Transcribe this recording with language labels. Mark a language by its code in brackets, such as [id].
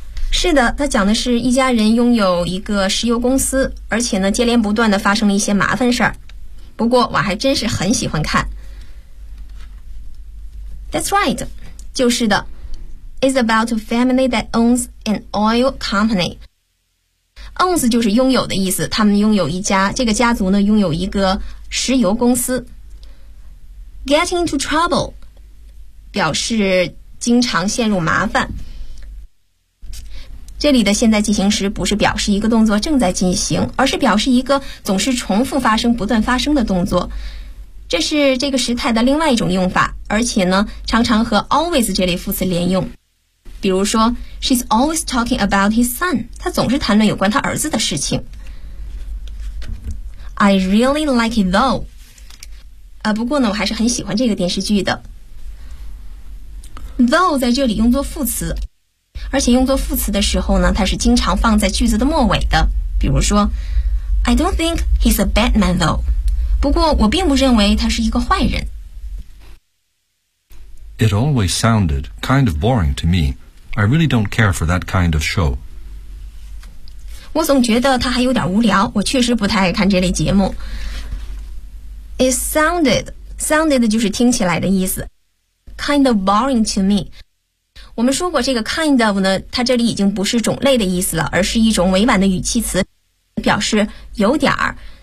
[zh] 是的，他讲的是一家人拥有一个石油公司，而且呢，接连不断地发生了一些麻烦事儿。不过，我还真是很喜欢看。 [en] That's right. [zh] 就是的。 [en] It's about a family that owns an oil company. [zh] Owns 就是拥有的意思，他们拥有一家，这个家族呢拥有一个石油公司。 Get into trouble 表示经常陷入麻烦，这里的现在进行时不是表示一个动作正在进行，而是表示一个总是重复发生、不断发生的动作。这是这个时态的另外一种用法，而且呢常常和 always 这类副词连用。比如说 [en] She's always talking about his son， [zh] 她总是谈论有关她儿子的事情。 [en] I really like it though、 [zh] 不过呢我还是很喜欢这个电视剧的。 Though 在这里用作副词，而且用作副词的时候呢它是经常放在句子的末尾的。比如说 [en] I don't think he's a bad man though， [zh] 不过我并不认为他是一个坏人。 [en] It always sounded kind of boring to me. I really don't care for that kind of show. [zh] 我总觉得它还有点无聊，我确实不太爱看这类节目。 [en] It sounded [zh] 就是听起来的意思。 [en] Kind of boring to me. [zh] 我们说过这个 kind of 呢，它这里已经不是种类的意思了，而是一种委婉的语气词，表示有点儿。